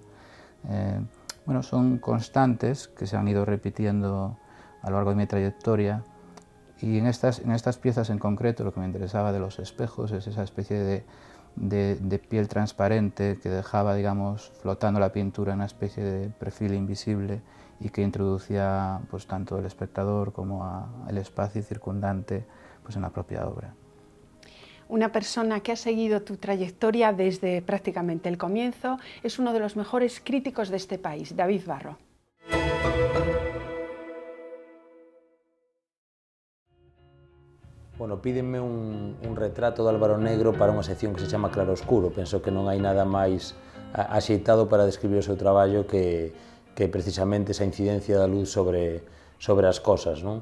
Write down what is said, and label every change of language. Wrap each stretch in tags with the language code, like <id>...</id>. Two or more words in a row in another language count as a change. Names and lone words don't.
<es>Bueno, son constantes que se han ido repitiendo a lo largo de mi trayectoria, y en estas piezas en concreto lo que me interesaba de los espejos es esa especie de piel transparente que dejaba, digamos, flotando la pintura en una especie de perfil invisible y que introducía pues, tanto el espectador como el espacio circundante pues, en la propia obra. Una persona que ha seguido tu trayectoria desde prácticamente el comienzo es uno de los mejores críticos de este país, David Barro.</es> <gl>Bueno, pídenme un retrato de Álvaro Negro para unha sección que se chama Claroscuro. Penso que non hai nada máis axeitado para describir o seu traballo que precisamente esa incidencia da luz sobre as cosas, non?</gl>